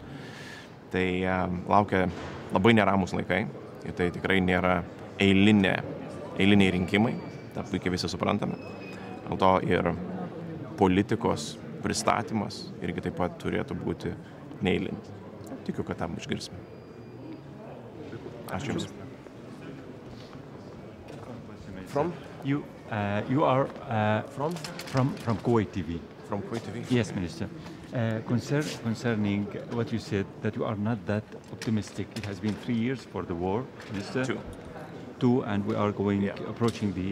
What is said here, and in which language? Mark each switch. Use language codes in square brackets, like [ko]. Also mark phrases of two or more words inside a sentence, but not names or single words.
[lt] Tai laukia labai neramus laikai ir tai tikrai nėra eiliniai rinkimai, tą puikiai visi suprantame. Dėl to ir politikos pristatymas irgi taip pat turėtų būti neeilinis. Tikiu, kad tam išgirsime. Ačiū Jums. [en] From? You are From Kuwait TV. From Kuwait TV? Yes, Minister. Concerning what you said, that you are not that optimistic. It has been 3 years for the war, Minister. Two, and we are approaching the...